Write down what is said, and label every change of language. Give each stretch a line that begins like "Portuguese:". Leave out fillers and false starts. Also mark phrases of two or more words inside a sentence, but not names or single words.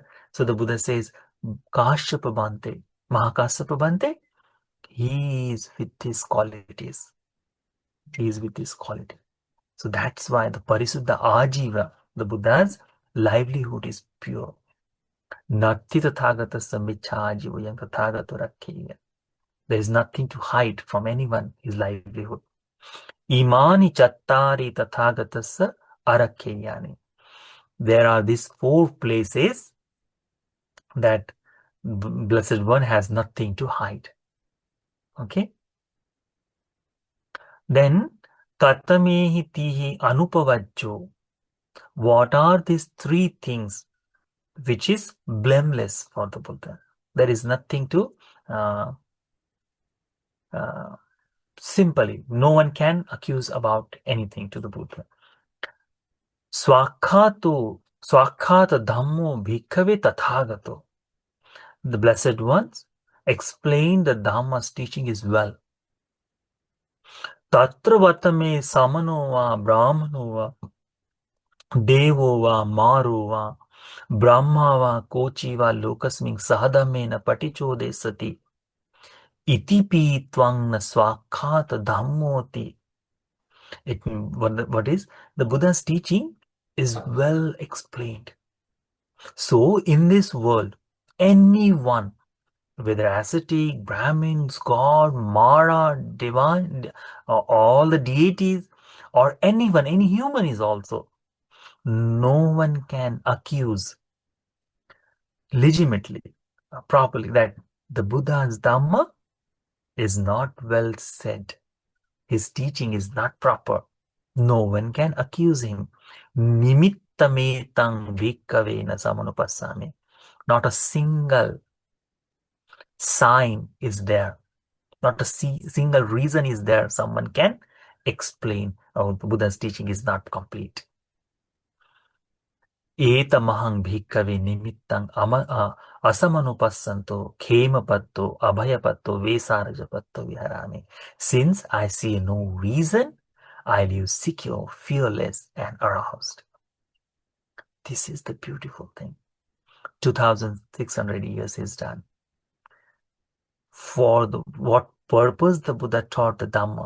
English: So the Buddha says, Kashyapa Bhante, Mahakasyapa Bhante, he is with his qualities. He is with his quality. So that's why the
Pali: Parisuddha Ajiva,
English: the Buddha's livelihood is pure.
Pali: Natti tathagata samicha ajivayam tathagato rakkheya.
English: There is nothing to hide from anyone, his livelihood.
Pali: Imani chattari tathagatasa arakkheyyani.
English: There are these 4 places that Blessed One has nothing to hide. Okay? Then,
Pali: katamehi tihi anupavajjo.
English: What are these 3 things which is blameless for the Buddha? There is nothing to simply, no one can accuse about anything to the Buddha.
Pali: Swakhata dhammo bhikkhave tathagato.
English: The Blessed Ones explain the Dhamma's teaching is well.
Pali: Tatra vatame samano va brahmano va devo va maro va brahma va kochi va lokasming sahadamena patichode sati itipi tvang na swakhata dhammoti.
English: What is? The Buddha's teaching is well explained. So in this world, anyone, whether ascetic, Brahmins, God, Mara, divine, all the deities, or anyone, any human is also, no one can accuse legitimately, properly, that the Buddha's Dhamma is not well said. His teaching is not proper. No one can accuse him.
Pali: Nimittametang bhikkhave na samanupassami.
English: Not a single sign is there. Not a single reason is there someone can explain, oh, the Buddha's teaching is not complete.
Pali: Eta mahang bhikkhave nimittang asamanupassanto khemapatto abhayapatto vesarajapatto viharami.
English: Since I see no reason, I live secure, fearless, and aroused. This is the beautiful thing. 2,600 years is done. For what purpose the Buddha taught the Dhamma?